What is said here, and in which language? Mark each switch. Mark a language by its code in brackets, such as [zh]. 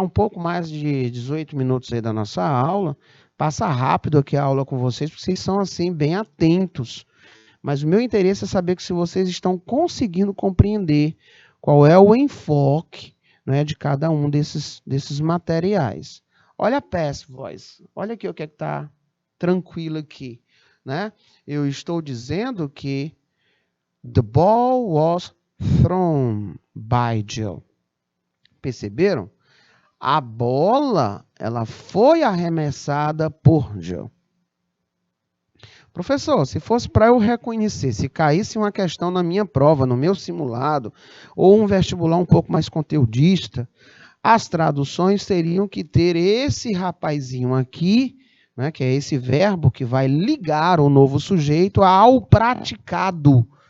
[pt] Um pouco mais de 18 minutos aí da nossa aula. Passa rápido aqui a aula com vocês, porque vocês são assim bem atentos. Mas o meu interesse é saber que se vocês estão conseguindo compreender qual é o enfoque, né, de cada um desses materiais. Olha a passive voice. Olha aqui o que é que está tranquilo aqui. Né? Eu estou dizendo que [en] the ball was thrown by Jill. [pt] Perceberam? A bola, ela foi arremessada por Jill. Professor, se fosse para eu reconhecer, se caísse uma questão na minha prova, no meu simulado, ou um vestibular um pouco mais conteudista, as traduções teriam que ter esse rapazinho aqui, né, que é esse verbo que vai ligar o novo sujeito ao praticado.